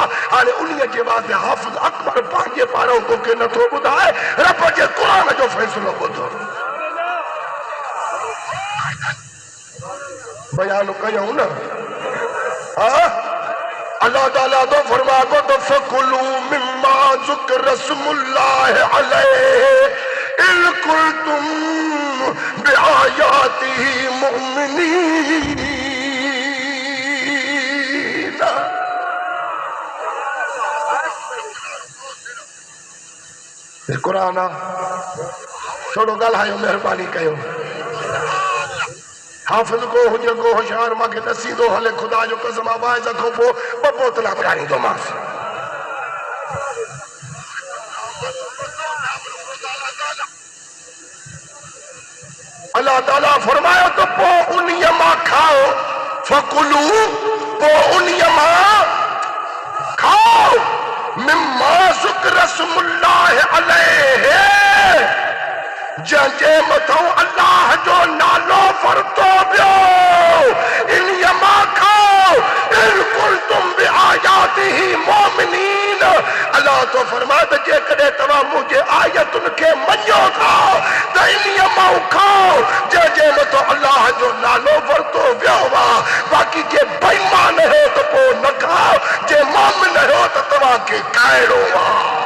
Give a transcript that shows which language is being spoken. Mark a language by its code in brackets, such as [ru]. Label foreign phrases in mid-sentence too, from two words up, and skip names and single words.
[sd] हाणे उन्हीअ जे वास्ते हाफ़िज़ अकबर पंहिंजे पारां तोखे नथो ॿुधाए, रब जे क़ुरान जो फ़ैसिलो ॿुधो। बयान कयूं न। हा, अल्लाह ताला तो फरमातो तो [ar] فكلوا مما ذكر اسم الله عليه إن كنتم بآياته مؤمنين. [sd] कुरान थोड़ो ॻाल्हायो, महिरबानी कयो। हाफ़िज़ को हुजे को होशियार मूंखे नसीदो हले, ख़ुदा जो कसम आवाज़ खां पोइ ॿ बोतला पियारींदोमांसि। अल्लाह ताला फरमायो तो पोइ उन्हीअ मां खाओ। फकुलू, पोइ उन्हीअ मां खाओ। [ar] مما ذكر اسم الله عليه, [sd] जंहिंजे मथां अल्लाह जो नालो वरितो वियो, इन्हीअ मां खाओ। [ar] إن كنتم بآياته مؤمنين. [sd] अल्लाह तो फरमाए त जेकॾहिं तव्हां मुंहिंजे आयतुनि खे मञो था त इन्हीअ मां खाओ जंहिंजे मथां अल्लाह जो नालो वरितो वियो आहे। बाक़ी जे बेईमान हो त पोइ न खाओ, जे मोमिन हो त तव्हांखे खाइणो आहे।